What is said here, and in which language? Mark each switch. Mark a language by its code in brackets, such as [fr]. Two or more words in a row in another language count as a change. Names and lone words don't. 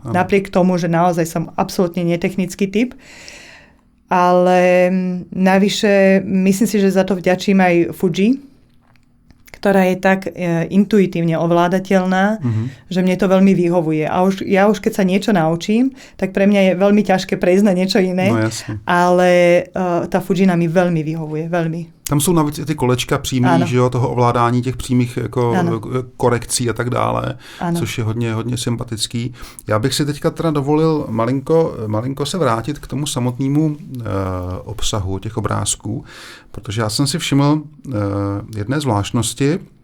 [sk] Napriek tomu, že naozaj som absolútne netechnický typ. Ale navyše myslím si, že za to vďačím aj Fuji, ktorá je tak intuitívne ovládateľná, že mne to veľmi vyhovuje. A ja už keď sa niečo naučím, tak pre mňa je veľmi ťažké prejsť na niečo iné. No, ale tá Fujina mi veľmi vyhovuje, veľmi. [cs] Tam jsou navíc ty kolečka přímý, že jo, toho ovládání těch přímých jako korekcí a tak dále, což je hodně, hodně sympatický. Já bych si teďka teda dovolil malinko se vrátit k tomu samotnému obsahu těch obrázků, protože já jsem si všiml jedné zvláštnosti,